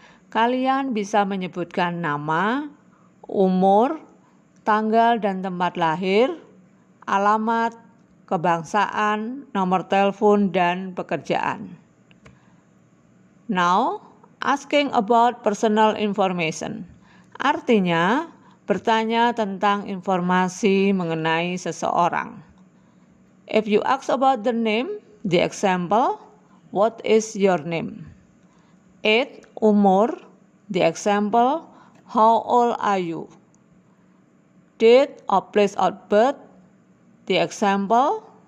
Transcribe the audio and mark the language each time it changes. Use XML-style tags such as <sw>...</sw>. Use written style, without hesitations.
<id>Kalian bisa menyebutkan nama, umur, tanggal dan tempat lahir, alamat, kebangsaan, nomor telepon, dan pekerjaan.</id> <en>Now, asking about personal information.</en> <id>Artinya, bertanya tentang informasi mengenai seseorang.</id> <en>If you ask about the name, the example, what is your name? Age, umur, the example, how old are you? Date or place of birth, the example,</en>